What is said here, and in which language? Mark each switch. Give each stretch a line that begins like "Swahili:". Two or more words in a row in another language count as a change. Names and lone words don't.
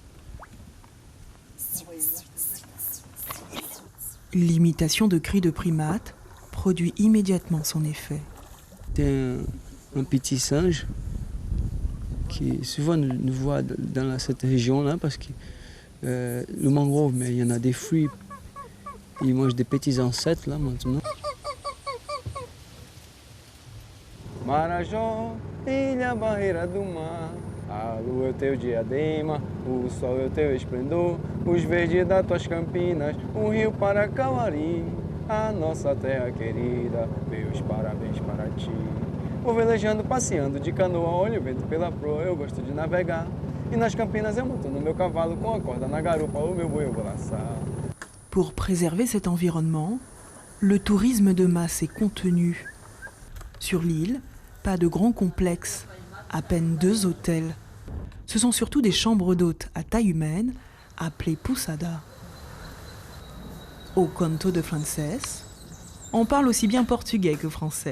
French: L'imitation de cris de primates produit immédiatement son effet. C'est un petit singe qui souvent nous voit dans cette région-là parce que le mangrove, mais il y en a des fruits. Il mange des petits insectes là maintenant.
Portuguese: Marajó, ilha barreira do mar. A lua é o teu diadema, o sol é o teu esplendor, os verdes das tuas campinas, o rio Paracauari, a nossa terra querida, meus parabéns para ti. Vou velejando, passeando de canoa, olho o vento pela proa, eu gosto de navegar. E nas campinas eu monto no meu cavalo, com a corda na garupa, o meu boi eu vou laçar.
French: Pour préserver cet environnement, le tourisme de masse est contenu. Sur l'île, pas de grands complexes, à peine 2 hôtels. Ce sont surtout des chambres d'hôtes à taille humaine, appelées pousada. Au Conto de Frances, on parle aussi bien portugais que français.